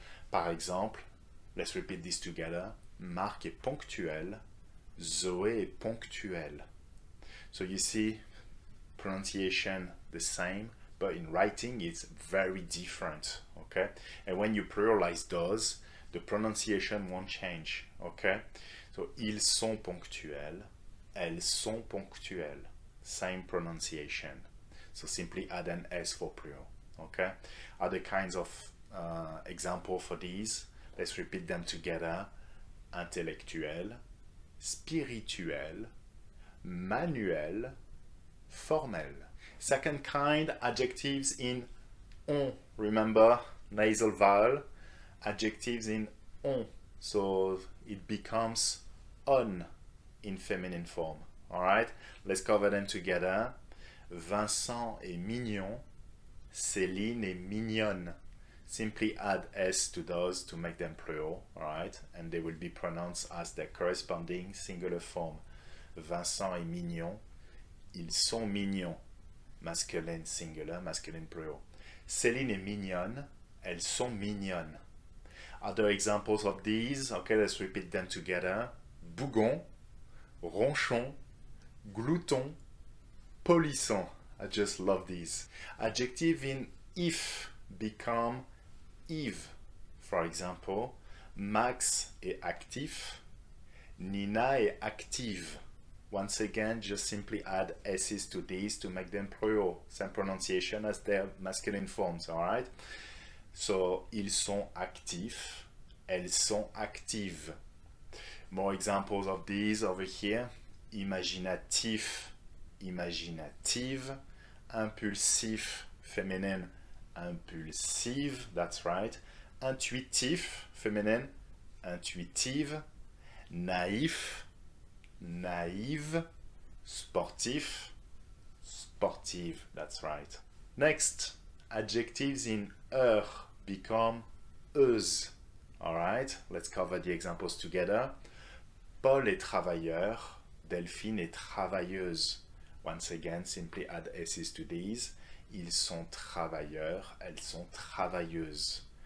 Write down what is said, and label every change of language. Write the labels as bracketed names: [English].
[French] Par exemple, [English] let's repeat this together. [French] Marc est ponctuel. Zoé est ponctuelle. [English] So you see, pronunciation the same, but in writing it's very different, okay? And when you pluralize those, the pronunciation won't change, okay? [French] So, ils sont ponctuels, elles sont ponctuelles. [English] Same pronunciation. So simply add an S for plural, okay? Other kinds of example for these, let's repeat them together. [French] Intellectuel, spirituel, manuel, formel. [English] Second kind, adjectives in on. Remember, nasal vowel, adjectives in on. So it becomes on in feminine form. All right, let's cover them together. [French] Vincent est mignon, Céline est mignonne. [English] Simply add S to those to make them plural, all right? And they will be pronounced as their corresponding singular form. [French] Vincent est mignon, ils sont mignons. [English] Masculine singular, masculine plural. [French] Céline est mignonne, elles sont mignonnes. [English] Other examples of these, okay, let's repeat them together. [French] Bougon, ronchon, glouton, polisson. [English] I just love these. Adjective in if become Yves. For example, [French] Max est actif, Nina est active. [English] Once again, just simply add S's to these to make them plural. Same pronunciation as their masculine forms, alright? [French] So, ils sont actifs, elles sont actives. [English] More examples of these over here. [French] Imaginatif, imaginative. Impulsif, féminine, impulsive, [English] that's right. [French] Intuitif, féminine, intuitive. Naïf, naïve. Sportif, sportive, [English] that's right. Next, adjectives in heure become euse. Alright, let's cover the examples together. [French] Paul est travailleur, Delphine est travailleuse. [English] Once again, simply add S's to these. [French] Ils sont travailleurs, elles sont travailleuses.